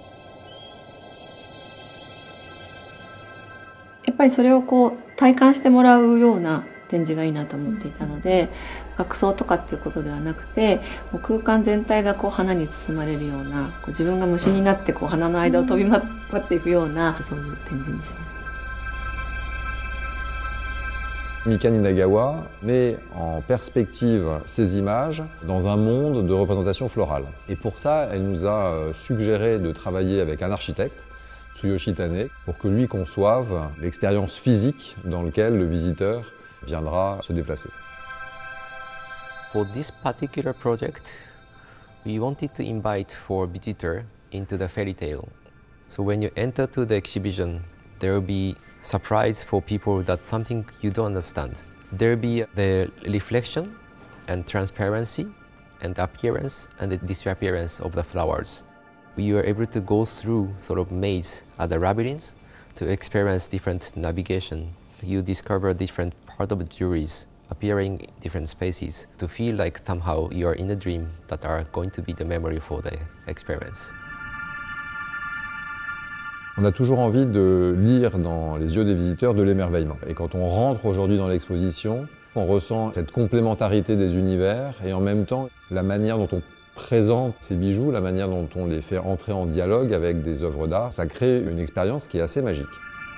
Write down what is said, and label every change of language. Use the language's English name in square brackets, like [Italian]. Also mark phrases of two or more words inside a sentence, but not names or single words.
[Japanese] やっぱりそれをこう体感してもらうような展示がいいなと思っていたので、額装とかっていうことではなくて、もう空間全体がこう花に包まれるような、こう自分が虫になってこう花の間を飛び回っていくような、そういう展示にしました。 [French] Mika Ninagawa met en perspective ces images dans un monde de représentation florale. Et pour ça, elle nous a suggéré de travailler avec un architecte, Tsuyoshi Tane, pour que lui conçoive l'expérience physique dans laquelle le visiteur viendra se déplacer. [English] For this particular project, we wanted to invite for visitor into the fairy tale. So when you enter to the exhibition, there will be surprise for people that something you don't understand. There will be the reflection and transparency and appearance and the disappearance of the flowers. We were able to go through sort of maze at the labyrinth to experience different navigation. You discover different part of the jewelries appearing in different spaces to feel like somehow you are in a dream that are going to be the memory for the experience. [French] On a toujours envie de lire dans les yeux des visiteurs de l'émerveillement. Et quand on rentre aujourd'hui dans l'exposition, on ressent cette complémentarité des univers et en même temps la manière dont on présente ces bijoux, la manière dont on les fait entrer en dialogue avec des œuvres d'art, ça crée une expérience qui est assez magique.